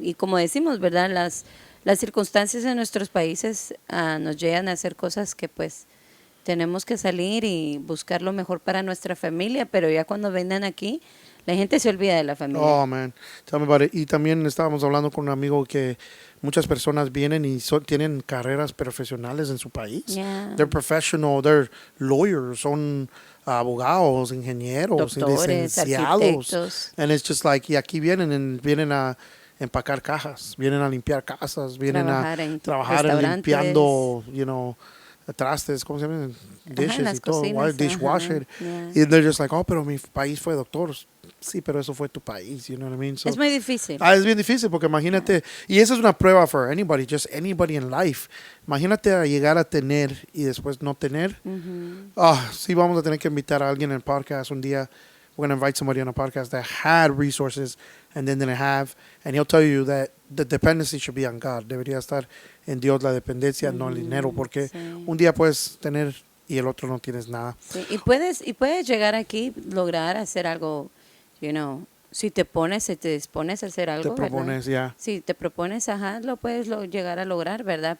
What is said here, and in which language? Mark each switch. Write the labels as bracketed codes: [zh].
[es] Y como decimos, ¿verdad?, las circunstancias en nuestros países nos llevan a hacer cosas que pues tenemos que salir y buscar lo mejor para nuestra familia, pero ya cuando vengan aquí, la gente se olvida de la familia. [en] Oh, man. Tell me about it. [es] Y también estábamos hablando con un amigo que muchas personas vienen y tienen carreras profesionales en su país. [en] Yeah. They're professional, they're lawyers, [es] son abogados, ingenieros, Doctores, licenciados. arquitectos. [en] And it's just like, [es] y aquí vienen a empacar cajas, vienen a limpiar casas, vienen trabajar limpiando, trastes, ¿cómo se llama? [en] Dishes y todo, dishwasher. Yeah. [es] Y [en] they're just like, oh, [es] pero mi país fue doctor. Sí, pero eso fue tu país, [en] you know what I mean? So, [es] es muy difícil. Es bien difícil porque imagínate, y esa es una prueba [en] for anybody, just anybody in life. [es] Imagínate a llegar a tener y después no tener. Sí, vamos a tener que invitar a alguien en el podcast un día. [en] We're going to invite somebody on a podcast that had resources and then didn't have, and he'll tell you that the dependency should be on God. [es] Debería estar en Dios la dependencia, no el dinero, porque un día puedes tener y el otro no tienes nada. Sí, y puedes llegar aquí, lograr hacer algo, si te dispones a hacer algo, te propones, ya. Si te propones, lo puedes llegar a lograr, ¿verdad?